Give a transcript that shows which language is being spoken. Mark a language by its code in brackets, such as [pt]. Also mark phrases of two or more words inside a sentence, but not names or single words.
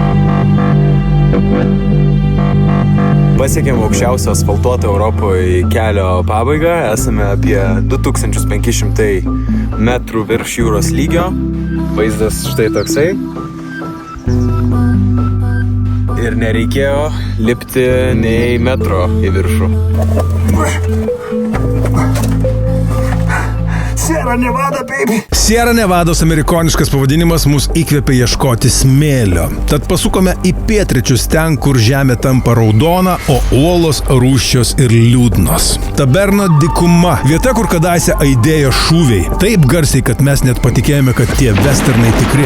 [lt] Pasiekėm aukščiausią asfaltuotą Europoje kelio pabaigą. Esame apie 2500 metrų virš jūros lygio. Vaizdas štai toksai. Ir nereikėjo lipti nei metro į viršų. Sierra Nevada, baby! Sierra Nevados amerikoniškas pavadinimas mus įkvėpė ieškoti smėlio. Tad pasukome į pietryčius ten, kur žemė tampa raudona, o uolos rūsčios ir liūdnos. Taberno dykuma. Vieta, kur kadaise aidėjo šūviai. Taip garsiai, kad mes net patikėjome, kad tie westernai tikri.